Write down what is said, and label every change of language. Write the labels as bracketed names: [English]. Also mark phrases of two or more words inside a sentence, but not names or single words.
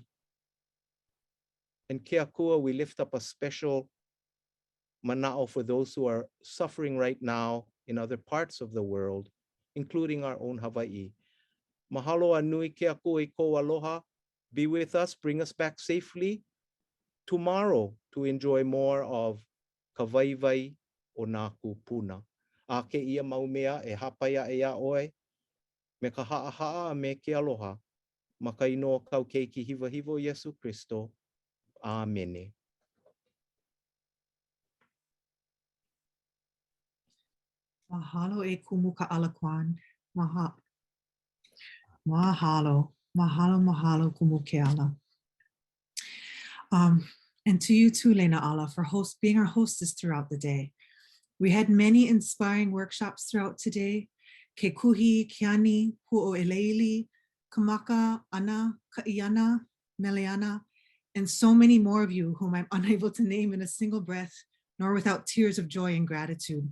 [English] And [Hawaiian] ke akua, [English] we lift up a special mana'o for those who are suffering right now in other parts of the world, including our own Hawaii. [Hawaiian] Mahalo anui ke akua I ko aloha. [English] Be with us, bring us back safely tomorrow to enjoy more of [Hawaiian] ka waiwai o nā Kūpuna. A ke ia maumea e hapaia e a oe, me ka ha'a me ke aloha, ma ka inoa kau keiki hiwa hiwo Yesu Christo. Amene. Mahalo e kumu Keala Kwan. Mahalo kumu Keala. [English] And to you too, Leināʻala, for being our hostess throughout the day. We had many inspiring workshops throughout today. Kekuhi, Kiani, Pu'u, Kamaka, Ana, Ka'iana, Meleana, and so many more of you whom I'm unable to name in a single breath, nor without tears of joy and gratitude.